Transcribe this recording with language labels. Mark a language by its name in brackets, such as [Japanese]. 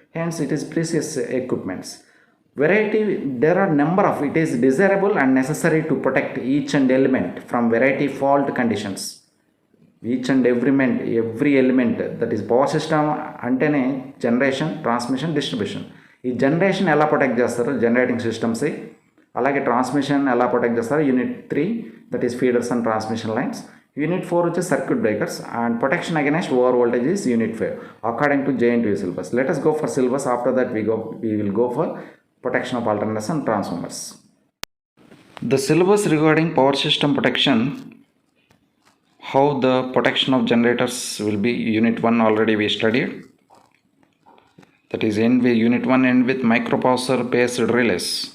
[English] Hence it is precious equipments. Variety, there are number of, it is desirable and necessary to protect each and element from variety fault conditions. Each and every element, that is power system antene generation, transmission, distribution. [Telugu] ఈ generation ఎలా protect చేస్తారు generating systems, అలాగే transmission ఎలా protect చేస్తారు unit 3, [English] That is feeders and transmission lines. Unit 4 [Telugu] వచ్చి [English] Circuit breakers and protection against over voltage is unit 5 according to JNTU syllabus. Let us go for syllabus. After that we will go for protection of alternators and transformers. The syllabus regarding power system protection, how the protection of generators will be, unit 1 already we studied, that is unit 1 end with microprocessor based relays.